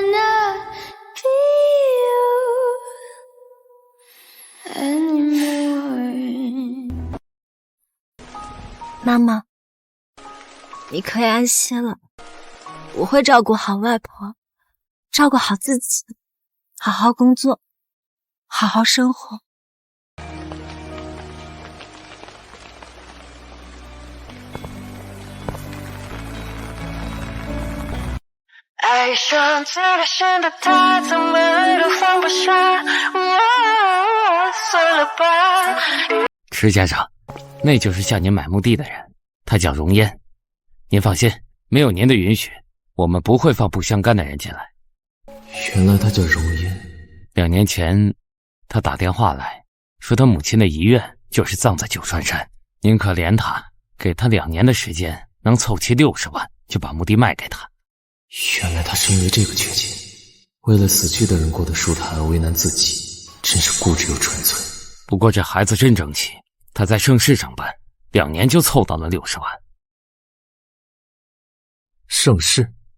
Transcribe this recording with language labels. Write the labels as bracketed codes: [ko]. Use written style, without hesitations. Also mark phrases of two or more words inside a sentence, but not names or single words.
[zh] 媽媽，你可以安心了，我會照顧好外婆，照顧好自己，好好工作，好好生活。愛上這個顯得他怎麼都放不下，算了吧。池先生，那就是向您買墓地的人，他叫容嫣。您放心，沒有您的允許，我們不會放不相干的人進來。原來他叫容嫣。 2年前，他打電話來說他母親的遺願就是葬在九川山，您可憐他，給他2年的時間，能湊齊60萬，就把墓地賣給他。原來他是因為這個缺錢，為了死去的人過得舒坦而為難自己，真是固執又純粹。不過這孩子真爭氣，他在盛世上班，2年就湊到了60萬。盛世